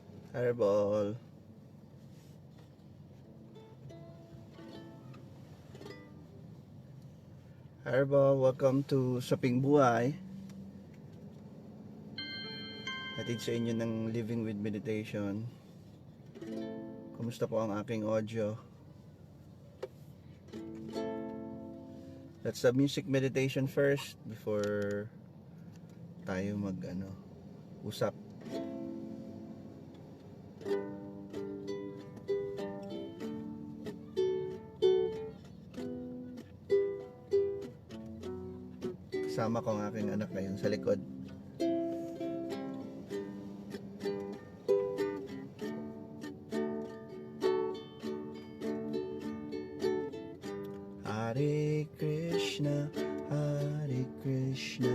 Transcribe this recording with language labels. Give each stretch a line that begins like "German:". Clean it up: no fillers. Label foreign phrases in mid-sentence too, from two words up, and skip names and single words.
English: Fireball. Fireball, welcome to Saping Buhay.
Filipino: Hatid sa inyo ng Living with Meditation. Kumusta po ang aking audio?
English: Let's have music meditation first before
Filipino: tayo usap. Kasama ko ang aking anak ngayon sa likod.
Sanskrit: Hare Krishna, Hare Krishna,